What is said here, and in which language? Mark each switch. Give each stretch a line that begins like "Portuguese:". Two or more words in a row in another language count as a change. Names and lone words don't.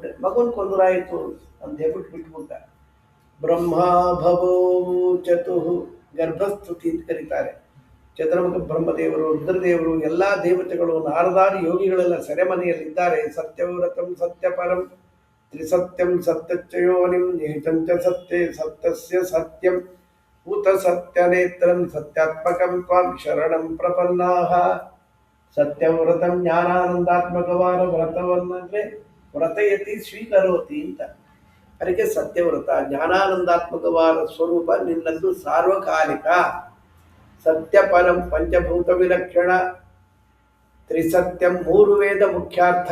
Kannada: ಮಗನ ಕೊಂದರಾಯಿತು ಅಂತ ಹೇಳ್ಬಿಟ್ಟು ಬಿಟ್ಬಿಟ್ಟ.
Sanskrit: ಬ್ರಹ್ಮ ಭವೋ ಚತುಹು,
Kannada: ಗರ್ಭಸ್ತುತಿ ಅಂತ ಕರೀತಾರೆ. ಚತುರ್ಮುಖ ಬ್ರಹ್ಮದೇವರು, ರುದ್ರದೇವರು, ಎಲ್ಲ ದೇವತೆಗಳು, ನಾರದಾರಿ ಯೋಗಿಗಳೆಲ್ಲ ಸೆರೆಮನೆಯಲ್ಲಿದ್ದಾರೆ.
Sanskrit: ಸತ್ಯವ್ರತಂ ಸತ್ಯಪರಂ ತ್ರಿಸತ್ಯಂ ಸತ್ಯಚ್ಚಯೋನಿಂ ನಿಹಿತಂಚ ಸತ್ಯೇ ಸತ್ಯಸ್ಯ ಸತ್ಯಂ ಭೂತ ಸತ್ಯನೇತ್ರಂ ಸತ್ಯಾತ್ಮಕಂ ತ್ವಾಂ ಶರಣಂ ಪ್ರಪನ್ನಾಹ.
Kannada: ಸತ್ಯವ್ರತಂ ಜ್ಞಾನಾನಂದಾತ್ಮಕವಾದ ವ್ರತವನ್ನಂದ್ರೆ
Sanskrit: ವ್ರತಯತಿ ಸ್ವೀಕರೋತಿ
Kannada: ಅಂತ. ಅದಕ್ಕೆ ಸತ್ಯವ್ರತ, ಜ್ಞಾನಾನಂದಾತ್ಮಕವಾದ ಸ್ವರೂಪ ನಿನ್ನದು ಸಾರ್ವಕಾಲಿಕ. ಸತ್ಯಪರಂ ಪಂಚಭೂತ ವಿಲಕ್ಷಣ, ತ್ರಿಸತ್ಯಂ 3 ವೇದ ಮುಖ್ಯಾರ್ಥ.